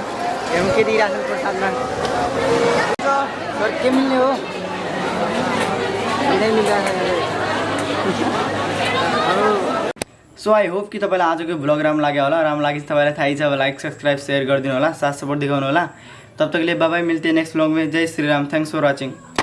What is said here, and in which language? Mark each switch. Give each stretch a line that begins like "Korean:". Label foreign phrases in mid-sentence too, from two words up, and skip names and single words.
Nepali: हेरौँ के दिइरहेको छ प्रसादमा। सर के मिल्ने हो?
English: so I hope
Nepali: कि तपाईँलाई आजको भ्लग राम्रो लाग्यो होला। राम्रो लागि तपाईँलाई थाहै छ अब
English: like subscribe share
Nepali: गरिदिनु होला, साथ सपोर्ट देखाउनु होला।
Hindi: तब तक के लिए
English: bye bye,
Hindi: मिलते हैं
English: next vlog
Hindi: में। जय श्री राम,
English: thanks for watching.